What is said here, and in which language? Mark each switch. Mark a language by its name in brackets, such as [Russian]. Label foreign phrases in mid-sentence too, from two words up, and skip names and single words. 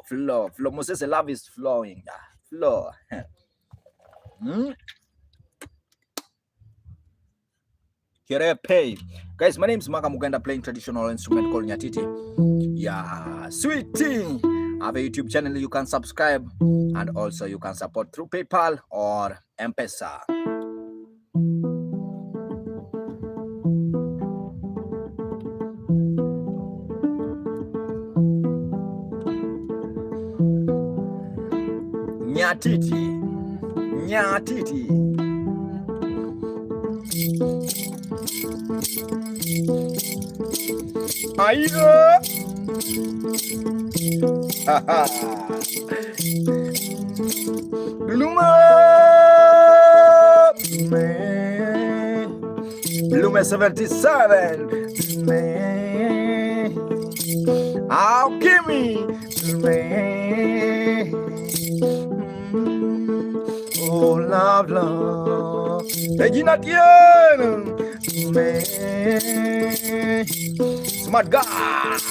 [English] Moses, love is flowing. Flow. Kirepe. Guys, my name is Makamugenda, playing traditional instrument called nyatiti. Yeah, sweetie. I have a YouTube channel you can subscribe, and also you can support through PayPal or M-Pesa. Nyatiti. Ayo. Blume 77. Oh, give me. Oh, love. Regina Tien. Smart guy.